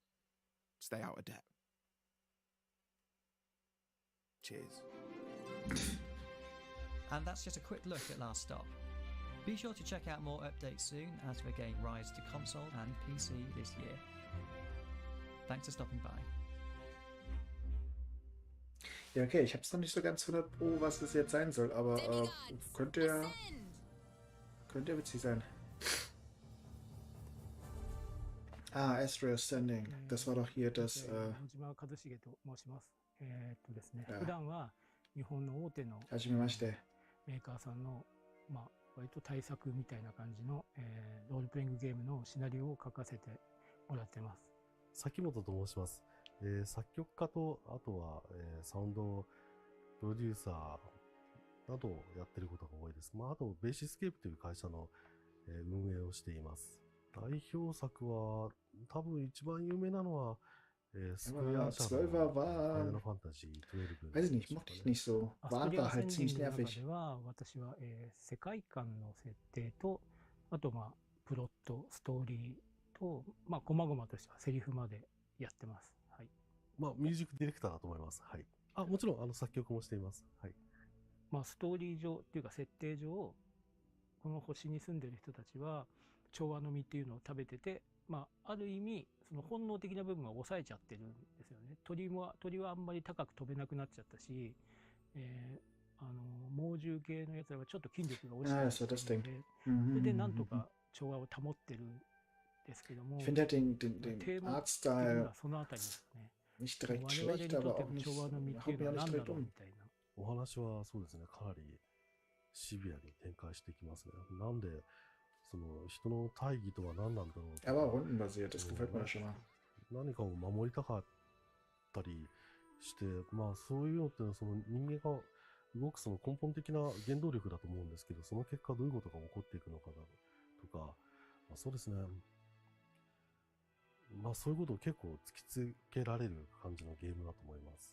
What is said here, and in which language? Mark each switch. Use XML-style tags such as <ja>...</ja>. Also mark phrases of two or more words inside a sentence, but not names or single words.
<en>Stay out of debt. Cheers. And that's just a quick look at Last Stop. Be sure to check out more updates soon as the game rises to console and PC this year. Thanks for stopping by.</en> <de>Ja, okay, ich habe es noch nicht so ganz 100 Pro, was es jetzt sein soll, aber könnte ja witzig sein. Astro Ascending. Das war doch hier das.</de> <ja>ですね、普段は日本の大手のメーカーさんの、割と対策みたいな感じの、ロールプレイングゲームのシナリオを書かせてもらってます。崎本と申します。作曲家と、あとは、サウンドプロデューサーなどをやってることが多いです。あと、ベーシスケープという会社の、運営をしています。代表作は、多分一番有名なのは、</ja> <de>Aber 12er war, weiß ich nicht, mochte ich nicht so. War halt ziemlich nervig.</de> <ja>私は、世界観の設定と、あとプロット、ストーリーと、細々としたセリフまでやってます。はい。ミュージックディレクターだと思います。はい。もちろん作曲もしています。はい。ストーリー上っていうか設定上、この星に住んでる人たちは調和の実っていうのを食べてて、ある意味その本能的な部分は抑えちゃってるんですよね。鳥はあんまり高く飛べなくなっちゃったし、猛獣系のやつらはちょっと筋力が落ちてるので、それでなんとか調和を保ってるんですけども、テーマ的にはそのあたりですね。</ja> <de>nicht direkt schlecht, aber auch nicht, haut mir nicht direkt um.</de> <ja>お話はそうですね、かなりシビアに展開していきますね。なんでその人の大義とは何なんだろう。</ja> <de>Aber rundenbasiert, das gefällt mir schon mal.</de> <ja>何かを守りたかったりして、そういうのってその人間が動くその根本的な原動力だと思うんですけど、その結果どういうことが起こっていくのかとか、そうですね。そういうことを結構突きつけられる感じのゲームだと思います。</ja>